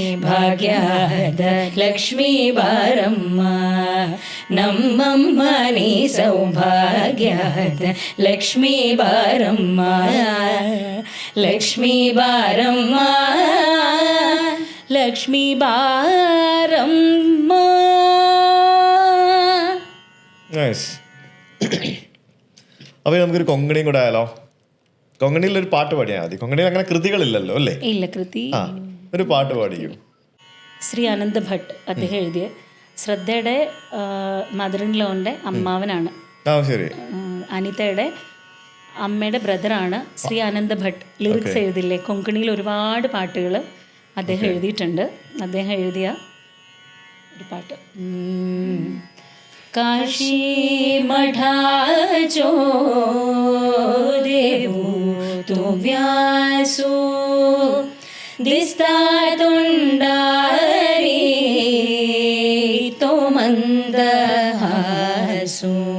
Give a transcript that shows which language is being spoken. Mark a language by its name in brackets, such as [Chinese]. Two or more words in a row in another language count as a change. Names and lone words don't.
[Kannada] ಭಾಗ್ಯದ ಲಕ್ಷ್ಮೀ ಬಾರಮ್ಮ ನಮ್ಮಮ್ಮ ನೀ ಸೌಭಾಗ್ಯದ ಲಕ್ಷ್ಮೀ ಬಾರಮ್ಮ, ಲಕ್ಷ್ಮೀ ಬಾರಮ್ಮ, ಲಕ್ಷ್ಮೀ ಬಾರಮ್ಮ. [Malayalam] അപ്പൊ നമുക്കൊരു കൊങ്കണിയും കൂടെ ആയാലോ? കൊങ്കണിയിൽ ഒരു പാട്ട് പാടിയാൽ മതി. കൊങ്കണിയിൽ അങ്ങനെ കൃതികളില്ലല്ലോ അല്ലേ? ഇല്ല, കൃതി. ആ, ഒരു പാട്ട് പാടിക്കും. ശ്രീ അനന്ത് ഭട്ട് അദ്ദേഹം എഴുതിയ, ശ്രദ്ധയുടെ [English] mother in law [Malayalam] അമ്മാവനാണ്. ശരി. അനിതയുടെ അമ്മയുടെ ബ്രദറാണ് ശ്രീ അനന്ത് ഭട്ട്. ലിറിക്സ് എഴുതില്ലേ? കൊങ്കണിയിൽ ഒരുപാട് പാട്ടുകൾ അദ്ദേഹം എഴുതിയിട്ടുണ്ട്. അദ്ദേഹം എഴുതിയ ഒരു പാട്ട്, [Konkani] काशी मठाचो देवू तू व्यासू दिसता तोंडारी तो मंदहासू.